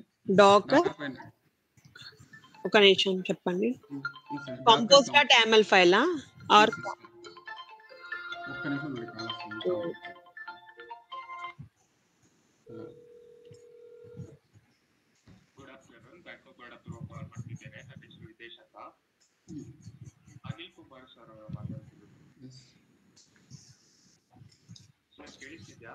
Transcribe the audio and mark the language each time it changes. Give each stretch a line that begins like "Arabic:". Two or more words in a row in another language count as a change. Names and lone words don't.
Telugu: డాకర్ పైన ఒక నిమిషం చెప్పండి. డాకర్ compose.ml ఫైలా ఆర్ ఒక్క నిమిషం మరి కాల్ వస్తుంది.
English: good afternoon,
Kannada: ಬ್ಯಾಂಕ್ ಆಫ್ ಬರೋಡಾ ಥ್ರೂ ಕಾಲ್ ಮಾಡ್ತಿದ್ದೇನೆ. ನನ್ನ ಹೆಸರು ವಿದೇಶ್ ಅಂತ. ಅನಿಲ್ ಕುಮಾರ್ ಸರ್ ಅವರ ಮಾತಾಡ್ತಿರೋದು. ಸರ್ ಕೇಳಿಸ್ತಿದ್ಯಾ?